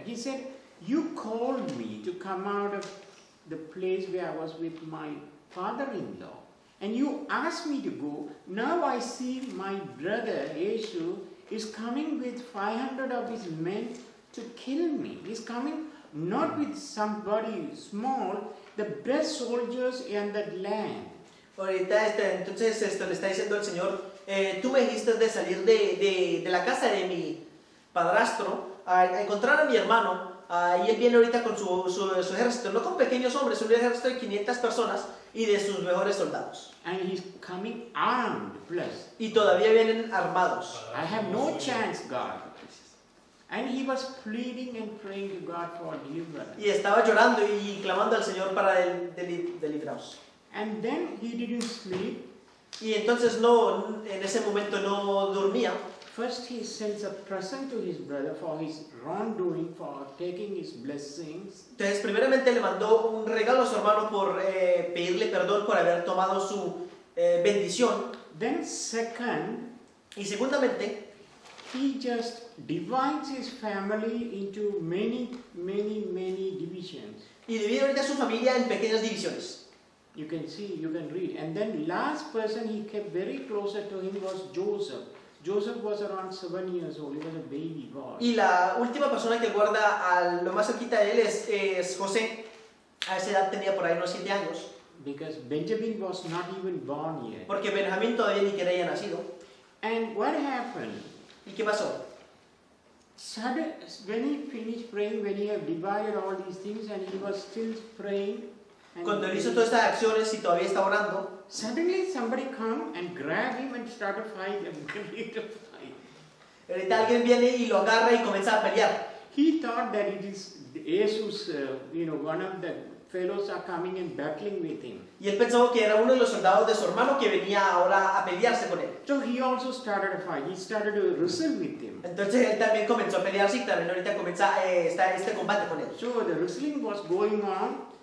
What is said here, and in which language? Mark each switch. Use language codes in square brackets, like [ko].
[en] He said, you called me to come out of the place where I was with my father-in-law. And you asked me to go. Now I see my brother, Esau, is coming with 500 of his men to kill me. He's coming not with somebody small, the best soldiers in that land. [es] Ahorita entonces le está diciendo el Señor tú me dijiste de salir de la casa de mi padrastro a encontrar a mi hermano, y él viene ahorita con su ejército, no con pequeños hombres, un ejército de 500 personas y de sus mejores soldados. [en] And he's coming armed plus. [es] Y todavía vienen armados. [en] I have no chance, God. And he was pleading and praying to God for deliverance. [es] Y estaba llorando y clamando al Señor para librarnos. [en] And then he didn't sleep. [es] Y entonces en ese momento no dormía. [en] First he sends a present to his brother for his wrongdoing, for taking his blessings. [es] Entonces, primeramente le mandó un regalo a su hermano por pedirle perdón por haber tomado su bendición. [en] Then second, [es] Y segundamente, [en] he just divides his family into many divisions. [es] y divide ahorita a su familia en pequeñas divisiones. [en] You can see, you can read. And then last person he kept very closer to him was Joseph. Joseph was around 7 years old. He was a baby boy. [es] Y la última persona que guarda a lo más cerquita de él es José. A esa edad tenía por ahí unos 7 años. [en] Because Benjamin was not even born yet. [es] Porque Benjamín todavía ni siquiera había nacido. [en] And what happened? [es] ¿Y qué pasó? [en] Suddenly, when he finished praying, when he had divided all these things and he was still praying, and [es] Cuando él hizo todas estas acciones y todavía está orando, [en] suddenly somebody come and grab him and start a fight and create a fight. [es] ahorita alguien viene y lo agarra y comienza a pelear. [en] He thought that it is Jesus, one of the fellows are coming and battling with him. [es] Y él pensó que era uno de los soldados de su hermano que venía ahora a pelearse con él. [en] So he also started a fight. He started to wrestle with him. [es] Entonces él también comenzó a pelearse y también ahorita comienza está este combate con él. [en] So the wrestling was going on